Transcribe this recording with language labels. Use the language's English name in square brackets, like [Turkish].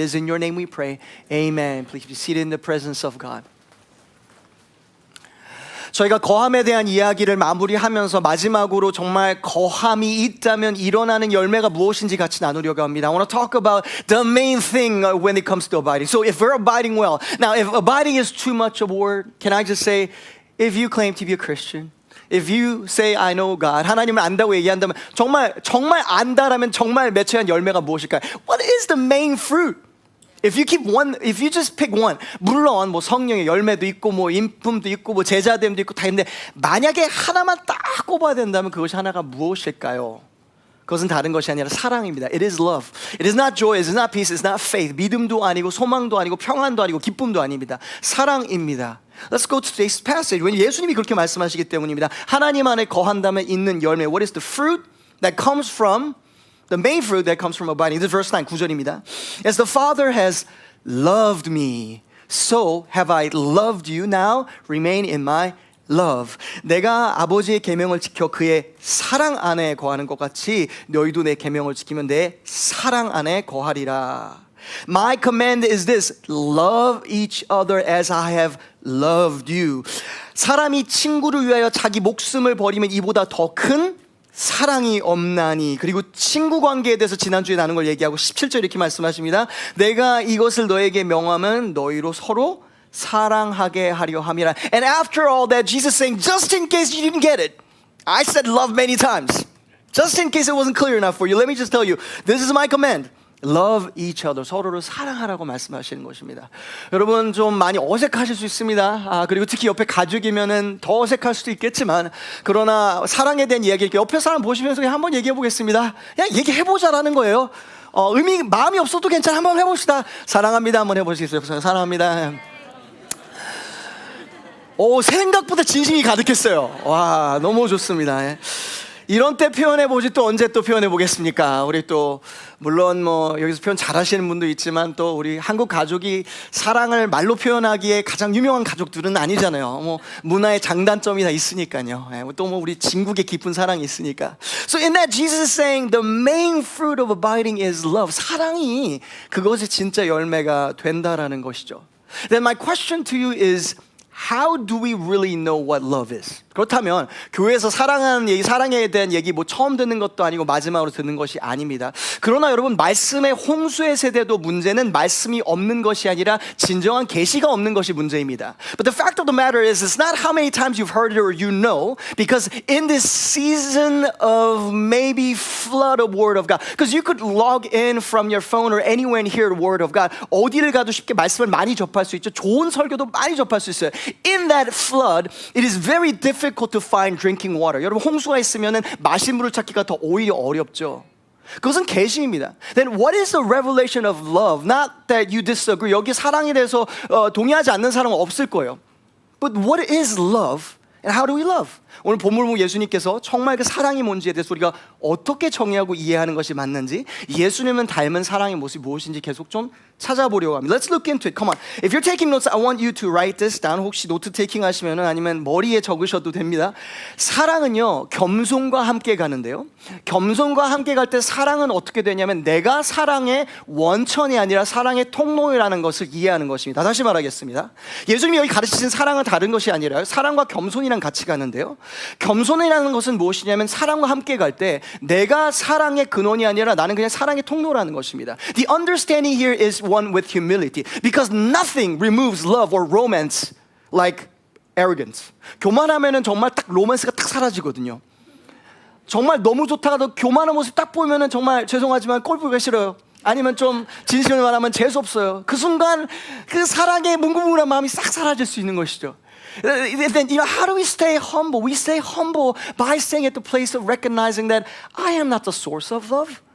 [English] It is in your name we pray. Amen. Please be seated in the presence of God. [Korean] 저희가 거함에 대한 이야기를 마무리하면서 마지막으로 정말 거함이 있다면 일어나는 열매가 무엇인지 같이 나누려고 합니다. [English] I want to talk about the main thing when it comes to abiding. So if we're abiding well, now if abiding is too much of a word, can I just say, if you claim to be a Christian, if you say I know God, [Korean] 하나님을 안다고 얘기한다면 정말 안다라면 정말 맺혀야 할 열매가 무엇일까요? [English] What is the main fruit? If you just pick one, [Korean] 물론 뭐 성령의 열매도 있고 뭐 인품도 있고 뭐 제자됨도 있고 다 있는데 만약에 하나만 딱 꼽아야 된다면 그것이 하나가 무엇일까요? 그것은 다른 것이 아니라 사랑입니다. [English] It is love. It is not joy. It is not peace. It is not faith. [Korean] 믿음도 아니고 소망도 아니고 평안도 아니고 기쁨도 아닙니다. 사랑입니다. [English] Let's go to today's passage. [Korean] 왜냐하면 예수님이 그렇게 말씀하시기 때문입니다. 하나님 안에 거한다면 있는 열매. [English] What is the fruit that comes from the main fruit that comes from abiding? This is verse 9, [Korean] 9절입니다. [English] As the Father has loved me, so have I loved you. Now remain in my love. [Korean] 내가 아버지의 계명을 지켜 그의 사랑 안에 거하는 것 같이 너희도 내 계명을 지키면 내 사랑 안에 거하리라. [English] My command is this: love each other as I have loved you. [Korean] 사람이 친구를 위하여 자기 목숨을 버리면 이보다 더 큰 사랑이 없나니. 그리고 친구 관계에 대해서 지난주에 나눈 걸 얘기하고 17절 이렇게 말씀하십니다. 내가 이것을 너에게 명하면 너희로 서로 사랑하게 하려 함이라. [English] And after all that, Jesus saying, just in case you didn't get it, I said love many times. Just in case it wasn't clear enough for you, let me just tell you, this is my command. Love each other. [Korean] 서로를 사랑하라고 말씀하시는 것입니다. 여러분 좀 많이 어색하실 수 있습니다. 그리고 특히 옆에 가족이면은 더 어색할 수도 있겠지만, 그러나 사랑에 대한 이야기 이렇게 옆에 사람 보시면서 그냥 한번 얘기해 보겠습니다. 그냥 얘기해보자라는 거예요. 마음이 없어도 괜찮아. 한번 해봅시다. 사랑합니다. 한번 해보시겠어요? 사랑합니다. 생각보다 진심이 가득했어요. 와, 너무 좋습니다. 이런 때 표현해보지 또 언제 또 표현해보겠습니까? 우리 또 물론 뭐 여기서 표현 잘하시는 분도 있지만 또 우리 한국 가족이 사랑을 말로 표현하기에 가장 유명한 가족들은 아니잖아요. 뭐 문화의 장단점이 다 있으니까요. 또 뭐 우리 진국의 깊은 사랑이 있으니까. [English] So in that Jesus is saying the main fruit of abiding is love. [Korean] 사랑이 그것이 진짜 열매가 된다라는 것이죠. [English] Then my question to you is, how do we really know what love is? [Korean] 그렇다면 교회에서 사랑에 대한 얘기 뭐 처음 듣는 것도 아니고 마지막으로 듣는 것이 아닙니다. 그러나 여러분, 말씀의 홍수의 세대도 문제는 말씀이 없는 것이 아니라 진정한 계시가 없는 것이 문제입니다. [English] But the fact of the matter is, it's not how many times you've heard it or you know, because in this season of maybe flood of Word of God, because you could log in from your phone or anywhere and hear the Word of God. [Korean] 어디를 가도 쉽게 말씀을 많이 접할 수 있죠. 좋은 설교도 많이 접할 수 있어요. [English] In that flood, it is very difficult to find drinking water. [Korean] 여러분, 홍수가 있으면은 마실 물을 찾기가 더 오히려 어렵죠. 그것은 계시입니다. [English] Then what is the revelation of love? Not that you disagree. [Korean] 여기 사랑에 대해서 동의하지 않는 사람은 없을 거예요. [English] But what is love? And how do we love? [Korean] 오늘 본문 보면 예수님께서 정말 그 사랑이 뭔지에 대해서 우리가 어떻게 정의하고 이해하는 것이 맞는지, 예수님은 닮은 사랑의 모습이 무엇인지 계속 좀 찾아보려고 합니다. [English] Let's look into it. Come on. If you're taking notes, I want you to write this down. [Korean] 혹시 노트 테이킹 하시면은 아니면 머리에 적으셔도 됩니다. 사랑은요, 겸손과 함께 가는데요. 겸손과 함께 갈 때 사랑은 어떻게 되냐면 내가 사랑의 원천이 아니라 사랑의 통로라는 것을 이해하는 것입니다. 다시 말하겠습니다. 예수님이 여기 가르치신 사랑은 다른 것이 아니라 사랑과 겸손이랑 같이 가는데요. 겸손이라는 것은 무엇이냐면 사랑과 함께 갈 때 내가 사랑의 근원이 아니라 나는 그냥 사랑의 통로라는 것입니다. [English] The understanding here is one with humility, because nothing removes love or romance like arrogance. [Korean] 교만하면은 정말 딱 로맨스가 딱 사라지거든요. 정말 너무 좋다가도 교만한 모습 딱 보면은 정말 죄송하지만 꼴 보기가 싫어요. 아니면 좀 진심을 말하면 재수 없어요. 그 순간 그 사랑의 뭉글뭉글한 마음이 싹 사라질 수 있는 것이죠. [English] Then, how do we stay humble? We stay humble by staying at the place of recognizing that I am not the source of love.